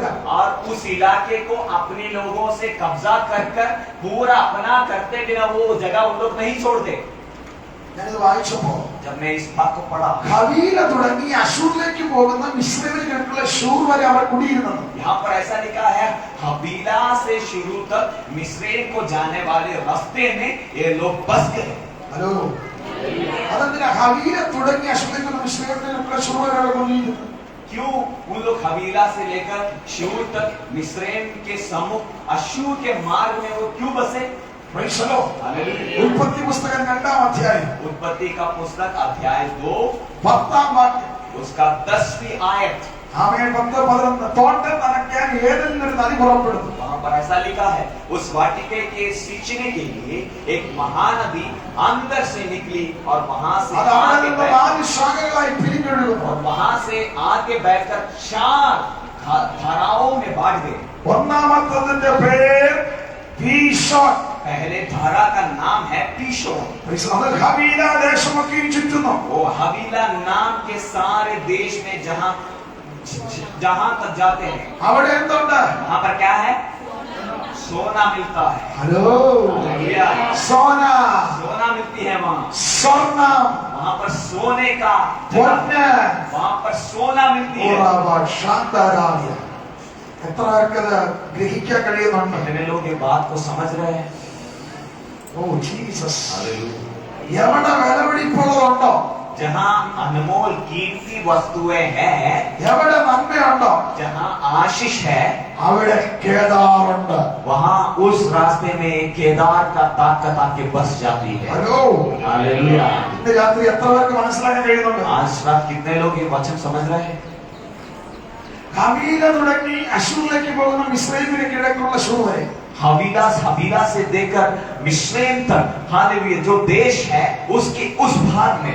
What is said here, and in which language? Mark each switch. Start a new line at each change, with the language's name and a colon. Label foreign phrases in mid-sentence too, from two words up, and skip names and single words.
Hindi: और उस इलाके को अपने लोगों से कब्जा कर कर पूरा अपना करते बिना वो जगह उन लोग नहीं छोड़ते।
Malayalam: ഞാനിത് വായിച്ചപ്പോ
Hindi: जब मैं इस भाग को पढ़ा,
Malayalam: ഹവീല തുടങ്ങി അശൂറിലേക്ക് പോകുന്ന മിസ്രയീമിന് കിഴക്കുള്ള ശൂർ വരെ അവർ കുടിയിരുന്നത്.
Hindi: यहाँ पर ऐसा लिखा है, हवीला से शुरू तक मिस्रैम को जाने वाले रास्ते में ये लोग बस गए।
Malayalam: ഹലോ, അതെന്തിനാ ഹവീല തുടങ്ങി അശൂറിലേക്ക് മിസ്രയീമിന് കിഴക്കുള്ള ശൂർ വരെ അവർ കുടിയിരുന്നു?
Hindi: क्यों उन लोग हवीला से लेकर शूर तक मिस्रैम के सम्मुख अशूर के मार्ग में वो क्यों बसे?
English: Praise the Lord.
Hindi: हालेलुया।
Malayalam: ഉൽപ്പത്തി പുസ്തകം 2-ാം അധ്യായം
Hindi: उत्पत्ति का पुस्तक अध्याय 2
Malayalam: 10-ാം വാക്യം.
Hindi: उसका 10वीं आयत।
Malayalam: ആമേൻ. 10-11 തോട്ടം നനയ്ക്കാൻ ഏതെങ്കിലും ഒരു നദി പുറപ്പെടുന്നു.
Hindi: वहां पर ऐसा लिखा है, उस वाटिके के सींचने के लिए एक महानदी अंदर से निकली और वहां से
Malayalam: അത് അവിടെ
Hindi: आगे
Malayalam: നിന്ന്
Hindi: बैठ-
Malayalam: 4 ശാഖകളായി പിരിഞ്ഞൊഴുകുന്നു.
Hindi: और वहां से आगे बैठकर 4 धाराओं में बांट गए।
Malayalam: ഒന്നാമത്തതിന്റെ പേര് പീശോൻ.
Hindi: पहले धारा का नाम है पीशोन।
Malayalam: അത് ഹവീല ദേശമൊക്കെയും ചുറ്റുന്നു.
Hindi: वो हवीला नाम के सारे देश में जहां तक जाते हैं,
Malayalam: അവിടെ എന്തുണ്ട്?
Hindi: वहां पर क्या है, सोना मिलता है।
Malayalam: ഹലോ,
Hindi: हालेलुया। സോന, सोना मिलती है
Malayalam: സ്വർണം,
Hindi: वहां पर सोने का
Malayalam: പൊന്ന്,
Hindi: वहां पर सोना मिलती है।
Malayalam: ശാന്തരായ. എത്ര പേർക്കത് ഗ്രഹിക്കാൻ കഴിയുന്നുണ്ട്?
Hindi: कितने लोग ये बात को समझ रहे हैं?
Malayalam: ഓ ജീസസ്.
Hindi: हालेलुया।
Malayalam: എവിടെ വിലപിടിപ്പുള്ളതുണ്ടോ,
Hindi: जहां अनमोल कीमती वस्तुएं हैं,
Malayalam: എവിടെ നന്മയുണ്ടോ,
Hindi: जहां आशीष है,
Malayalam: അവിടെ കേദാറുണ്ട്.
Hindi: वहां उस रास्ते में केदार का ताकत आके बस जाती है।
Malayalam: ഹലോ,
Hindi: हालेलुया।
Malayalam: ഇന്ന് രാത്രി എത്ര പേർക്ക് മനസ്സിലാക്കാൻ കഴിയുന്നുണ്ട്?
Hindi: आज रात कितने लोग ये वचन समझ रहे हैं?
Malayalam: ഹവീല തുടങ്ങി അശൂറിലേക്ക് പോകുന്ന മിസ്രയീമിന് കിഴക്കുള്ള ശൂർ വരെ
Hindi: हवीला से देकर मिस्रैम तक, हालेलुया, जो देश है उसके उस भाग में।